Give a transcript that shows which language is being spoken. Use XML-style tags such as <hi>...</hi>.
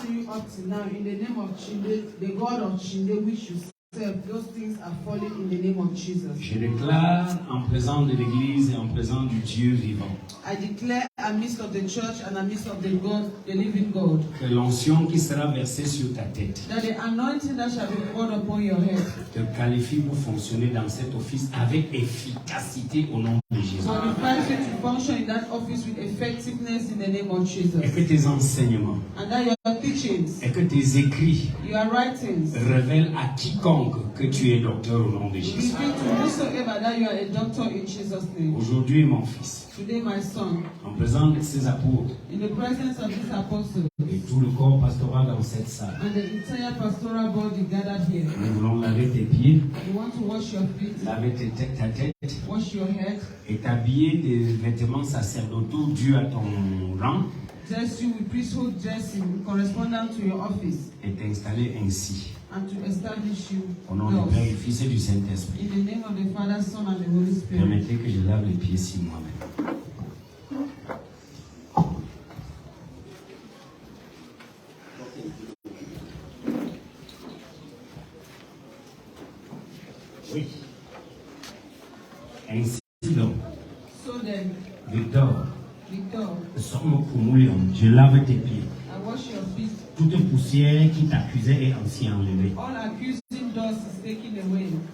<en>Up to now, in the name of Chinde, the God of Chinde, which you serve, those things are falling in the name of Jesus.</en> <fr>Je déclare en présence de l'Église et en présence du Dieu vivant</fr> <en>I declare amidst of the church and amidst of the God, the living God,</en> <fr>que l'onction qui sera versée sur ta tête</fr> <en>that the anointing that shall be poured upon your head</en> <fr>te qualifie pour fonctionner dans cet office avec efficacité au nom de Jésus.</fr> <en>qualifies you to function in that office with effectiveness in the name of Jesus.</en> <fr>Et que tes enseignements</fr> <en>And that your teachings,</en> <fr>et que tes écrits</fr> <en>your writings,</en> <fr>révèlent à quiconque que tu es docteur au nom de Jésus.</fr> <en>reveal to whosoever that you are a doctor in Jesus' name.</en> <fr>Aujourd'hui, mon fils,</fr> <en>Today, my son,</en> <fr>en présence de ces apôtres</fr> <en>in the presence of this apostle</en> <fr>et tout le corps pastoral dans cette salle,</fr> <en>and the entire pastoral body gathered here,</en> <fr>nous voulons laver tes pieds,</fr> <en>you want to wash your feet,</en> <fr>laver ta tête</fr> <en>wash your head,</en> <fr>et t'habiller des vêtements sacerdotaux dus à ton rang</fr> <en>dress you with priesthood dressing corresponding to your office,</en> <fr>et t'installer ainsi.</fr> <en>and to establish you</en> <fr>Au nom du</fr> <en>thus.</en> <fr>Père, du Fils et du Saint-Esprit.</fr> <en>In the name of the Father, Son, and the Holy Spirit.</en> <fr>Permettez que je lave les pieds sur moi-même. Oui. Ainsi donc,</fr> <en>So then, Victor, Victor,</en> <fr>je lave tes pieds.</fr> <en>I wash your feet.</en> <fr>Toute poussière qui t'accusait est ainsi enlevée.</fr> <en>All accusing dust is taken away,</en>